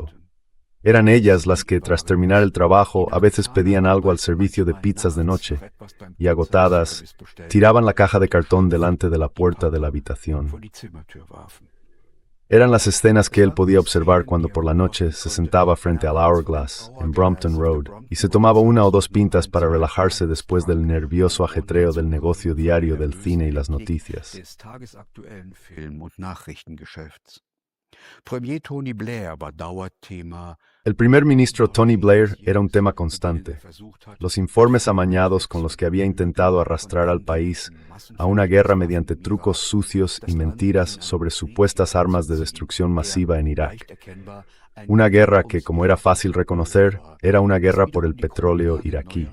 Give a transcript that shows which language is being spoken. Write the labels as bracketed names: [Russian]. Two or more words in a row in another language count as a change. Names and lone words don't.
[Spanish] Eran ellas las que, tras terminar el trabajo, a veces pedían algo al servicio de pizzas de noche, y agotadas, tiraban la caja de cartón delante de la puerta de la habitación. Eran las escenas que él podía observar cuando por la noche se sentaba frente al Hourglass, en Brompton Road, y se tomaba una o dos pintas para relajarse después del nervioso ajetreo del negocio diario del cine y las noticias. [German] des tagesaktuellen Film- und Nachrichtengeschäfts. Premier Tony Blair war Dauerthema. [Spanish] El primer ministro Tony Blair era un tema constante. Los informes amañados con los que había intentado arrastrar al país a una guerra mediante trucos sucios y mentiras sobre supuestas armas de destrucción masiva en Irak. Una guerra que, como era fácil reconocer, era una guerra por el petróleo iraquí.